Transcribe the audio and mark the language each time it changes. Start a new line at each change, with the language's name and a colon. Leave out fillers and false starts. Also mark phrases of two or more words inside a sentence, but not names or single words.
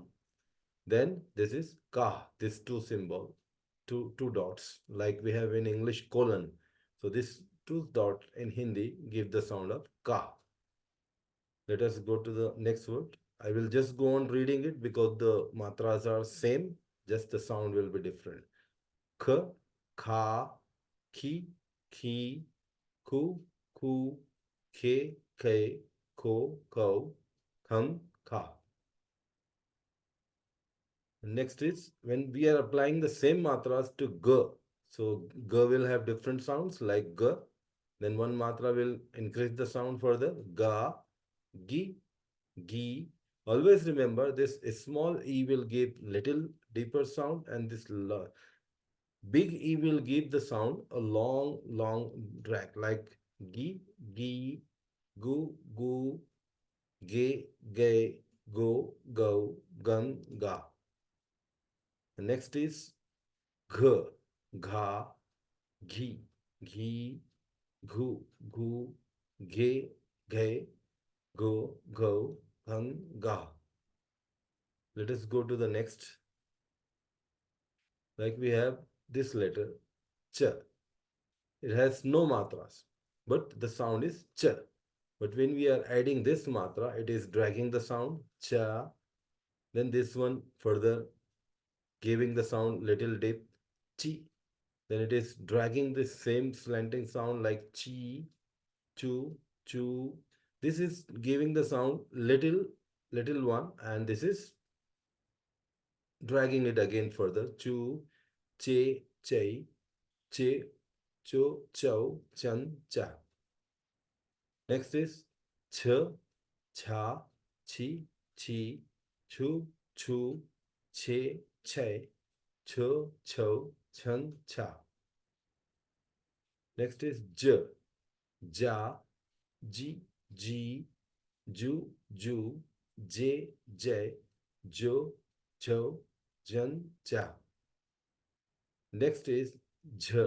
English: Then this is ka, this two symbol, two dots, like we have in English colon. So this two dot in Hindi give the sound of ka. Let us go to the next word. I will just go on reading it because the matras are same, just the sound will be different. K, kha, ki, ki, ku, ku, ke, ke, ko, kham, kha. Next is when we are applying the same matras to g. So g will have different sounds like g. Then one matra will increase the sound further. Ga, gi, gi. Always remember this small e will give little deeper sound and this big e will give the sound a long drag like gi, gi, gu, gu, ge, ge, go, gun, ga. The next is gh, gha, ghi, ghi, ghu, gu, ghe, ghe, go, ghang, ga. Let us go to the next. Like we have this letter, ch. It has no matras, but the sound is ch. But when we are adding this matra, it is dragging the sound cha. Then this one further giving the sound little dip chi. Then it is dragging the same slanting sound like chi, chu, chu. This is giving the sound little one, and this is dragging it again further. Chu, che, chai, che, cho, chow, chan, cha. Next is ch, cha, chi, chi, chu, chu, che, che, cho, cho, chan, cha. Next is j, ja, ji, ji, ju, ju, j, j, jo, jo, jan, ja. Next is jh.